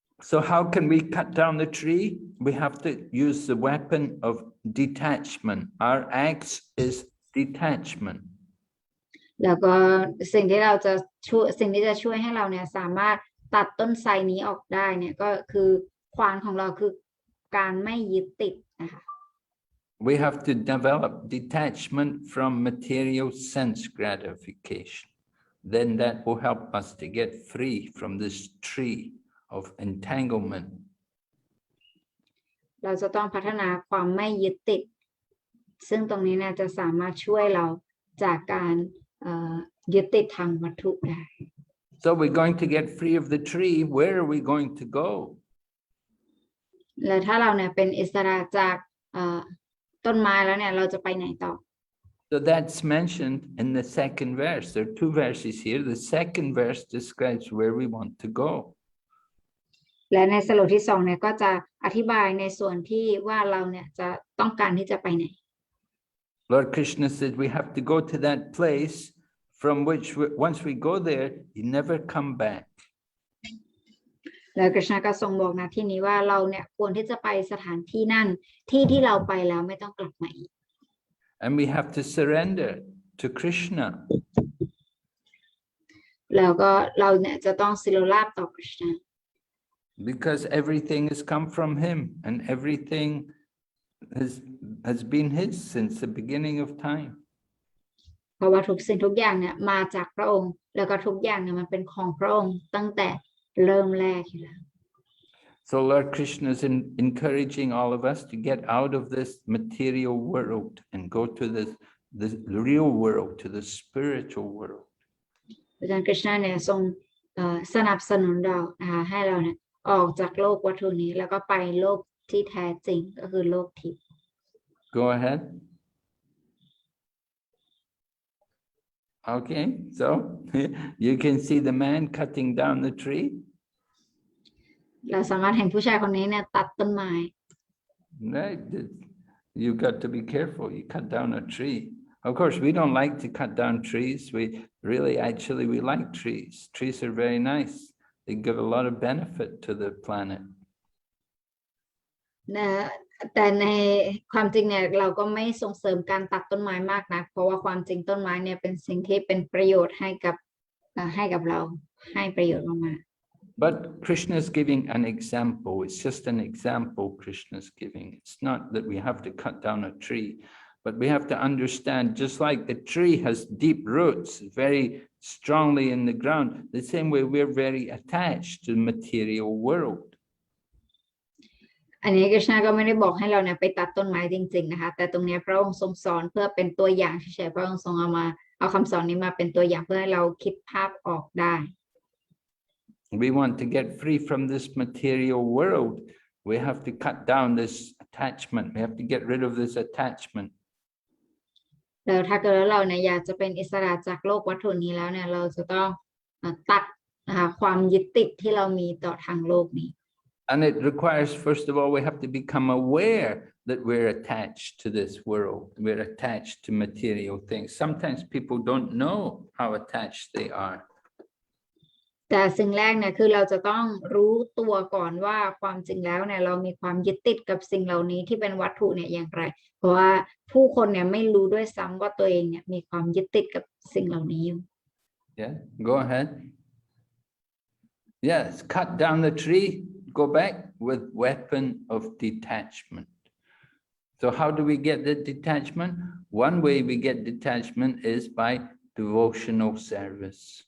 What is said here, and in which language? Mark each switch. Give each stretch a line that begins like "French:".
English: So how can we cut down the tree? We have to use the weapon of detachment. Our axe is detachment.
Thai: แล้วก็สิ่งที่จะช่วยให้เราเนี่ยสามารถตัดต้นไทรนี้ออกได้เนี่ยก็คือขวานของเราคือการไม่ยึดติดนะคะ
English: We have to develop detachment from material sense gratification. Then that will help us to get free from this tree of entanglement.
Thai: เราจะต้องพัฒนาความไม่ยึดติดซึ่งตรงนี้เนี่ยจะสามารถช่วยเราจากการยึดติดทางวัตถุได้
English: So we're going to get free of the tree. Where are we going to go?
Thai: แล้วถ้าเราเนี่ยเป็นอิสระจากต้นไม้แล้วเนี่ยเราจะไปไหนต่อ
English: So that's mentioned in the second verse. There are 2 verses here. The second verse describes where we want to go.
Thai: และในสโลกที่2เนี่ยก็จะอธิบายในส่วนที่ว่าเราเนี่ยจะต้องการที่จะไปไหน
English: Lord Krishna said we have to go to that place from which once we go there, you never come back.
Thai: แล้วกฤษณะก็ทรงบอกนะที่นี้ว่าเราเนี่ยควรที่จะไปสถานที่นั่นที่เราไปแล้วไม่ต้องกลับมาอีก
English: And we have to surrender to Krishna.
Thai: แล้วก็เราเนี่ยจะต้องสิโรราบต่อกฤษณะ
English: Because everything has come from him and everything has been his since the beginning of time.
Thai: เพราะว่าทุกสิ่งทุกอย่างเนี่ยมาจากพระองค์แล้วก็ทุกอย่างเนี่ยมันเป็นของพระองค์ตั้งแต่เริ่มแรกอยู่แล้ว
English: So Lord Krishna is encouraging all of us to get out of this material world and go to the real world, to the spiritual world.
Thai: อาจารย์กฤษณะเนี่ยทรงสนับสนุนเรานะคะให้เราเนี่ยออกจากโลกวัตถุนี้แล้วก็ไปโลกที่แท้จริงก็คือโลกทิพย์
English: Go ahead. Okay, so you can see the man cutting down the tree.
Thai: เราสามารถเห็นผู้ชายคนนี้เนี่ยตัดต้นไม้
English: Right? You've got to be careful. You cut down a tree. Of course, we don't like to cut down trees. We like trees. Trees are very nice. They give a lot of benefit to the planet.
Thai: แต่ในความจริงเนี่ยเราก็ไม่ส่งเสริมการตัดต้นไม้มากนะเพราะว่าความจริงต้นไม้เนี่ยเป็นสิ่งที่เป็นประโยชน์ให้กับเราให้ประโยชน์มาก
English: But Krishna is giving an example. It's just an example Krishna is giving. It's not that we have to cut down a tree, but we have to understand, just like the tree has deep roots, very strongly in the ground, the same way we're very attached to the material world.
Thai: อันนี้กฤษณะก็ไม่ได้บอกให้เราเนี่ยไปตัดต้นไม้จริงๆนะคะแต่ตรงนี้พระองค์ทรงสอนเพื่อเป็นตัวอย่างเฉยๆพระองค์ทรงเอาคำสอนนี้มาเป็นตัวอย่างเพื่อให้เราคิดภาพออกได้
English: We want to get free from this material world. We have to cut down this attachment. We have to get rid of this attachment.
Thai: แล้วถ้าเกิดเราเนี่ยอยากจะเป็นอิสระจากโลกวัตถุนี้แล้วเนี่ยเราจะต้องตัดนะคะความยึดติดที่เรามีต่อทางโลกนี้
English: And it requires, first of all, we have to become aware that we're attached to this world. We're attached to material things. Sometimes people don't know how attached they are.
Thai: แต่สิ่งแรกเนี่ยคือเราจะต้องรู้ตัวก่อนว่าความจริงแล้วเนี่ยเรามีความยึดติดกับสิ่งเหล่านี้ที่เป็นวัตถุเนี่ยอย่างไรเพราะว่าผู้คนเนี่ยไม่รู้ด้วยซ้ำว่าตัวเองเนี่ยมีความยึดติดกับสิ่งเหล่านี้อยู่
English: Yeah, go ahead. Yes, cut down the tree, go back with weapon of detachment. So how do we get the detachment? One way we get detachment is by devotional service.